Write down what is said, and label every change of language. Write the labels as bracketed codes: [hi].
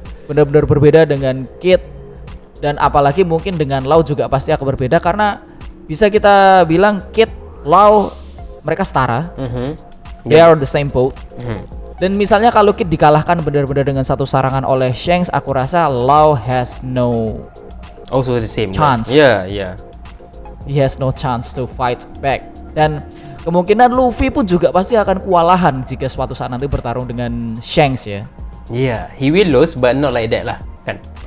[id] Benar-benar berbeda dengan Kid, dan apalagi mungkin dengan Law juga pasti akan berbeda, karena bisa kita bilang Kid, Law mereka setara. [en] They are the same boat. [id] Dan misalnya kalau Kid dikalahkan benar-benar dengan satu serangan oleh Shanks, aku rasa Law [en] has no also the same chance. He has no chance to fight back. [id] Dan kemungkinan Luffy pun juga pasti akan kewalahan jika suatu saat nanti bertarung dengan Shanks ya. [en] He will lose but not like that lah, kan?